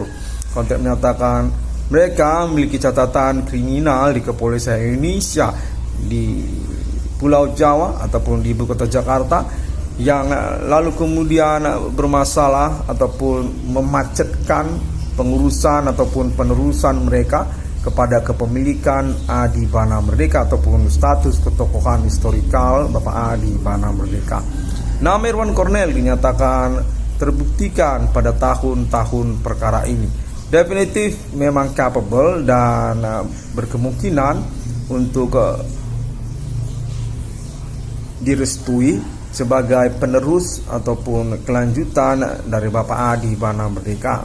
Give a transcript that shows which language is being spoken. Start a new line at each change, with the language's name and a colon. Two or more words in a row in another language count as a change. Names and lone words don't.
Indonesian: Konteks menyatakan mereka memiliki catatan kriminal di kepolisian Indonesia di Pulau Jawa ataupun di ibu kota Jakarta, yang lalu kemudian bermasalah ataupun memacetkan pengurusan ataupun penerusan mereka kepada kepemilikan Adi Bana Merdeka ataupun status ketokohan historikal Bapak Adi Bana Merdeka. Nama Irwan Cornell dinyatakan terbuktikan pada tahun-tahun perkara ini definitif memang capable dan berkemungkinan untuk direstui sebagai penerus ataupun kelanjutan dari Bapak Adi Bana Merdeka.